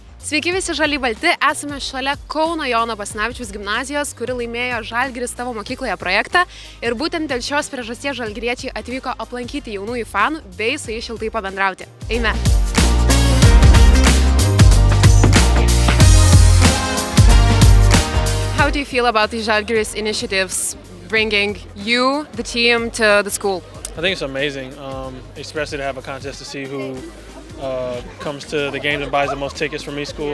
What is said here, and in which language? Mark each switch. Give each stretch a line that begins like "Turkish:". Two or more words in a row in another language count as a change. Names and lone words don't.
Lithuanian: Sveiki visi žaliai balti, esame šalia Kauno Jono Basanavičiaus gimnazijos, kuri laimėjo Žalgiris tavo mokykloje projektą ir būtent dėl šios priežasties žalgiriečiai atvyko aplankyti jaunųjų fanų bei su jais šiltai pabendrauti. Eime!
English: How do you feel about the Žalgiris initiatives bringing you, the team, to the school? I think it's amazing, especially to have a contest to see who comes to the games and buys the most tickets from each school.